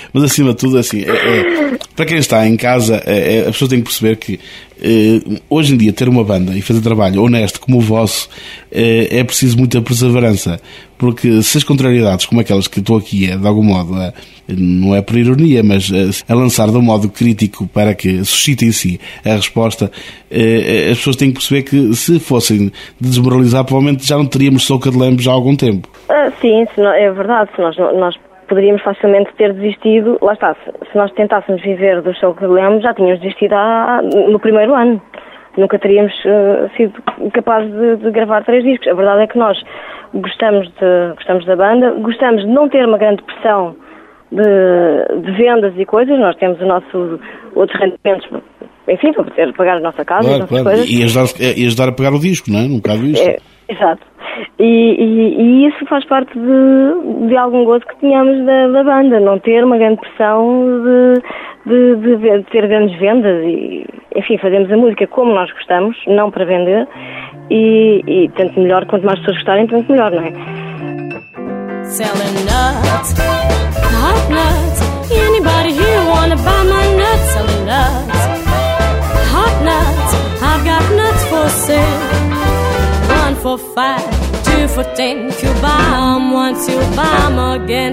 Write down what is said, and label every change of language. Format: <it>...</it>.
<pt>Mas acima de tudo, assim, para quem está em casa, a pessoa tem que perceber que hoje em dia ter uma banda e fazer trabalho honesto como o vosso é preciso muita perseverança, porque se as contrariedades como aquelas que estou aqui de algum modo não é por ironia, mas a lançar de um modo crítico para que suscite em si a resposta, as pessoas têm que perceber que se fossem de desmoralizar provavelmente já não teríamos Soca de Lambe já há algum tempo. Sim, é verdade. Nós poderíamos facilmente ter desistido, lá está, se nós tentássemos viver do Soca de Lambe, já tínhamos desistido no primeiro ano. Nunca teríamos sido capazes de gravar 3 discos. A verdade é que nós gostamos da banda, gostamos de não ter uma grande pressão de vendas e coisas. Nós temos o nosso outros rendimentos, enfim, para poder pagar a nossa casa, claro, as nossas coisas. E ajudar a pagar o disco, não é? Um bocado isto. Exato. E isso faz parte de algum gozo que tínhamos da banda, não ter uma grande pressão de ter grandes vendas e, enfim, fazemos a música como nós gostamos, não para vender, e tanto melhor, quanto mais pessoas gostarem, tanto melhor, não é?</pt> <en>Selling nuts, hot nuts, anybody here wanna buy my nuts? Selling nuts, hot nuts, I've got nuts for sale. 1 for $5, 2 for $10, if you buy them once, you'll buy them again.</en>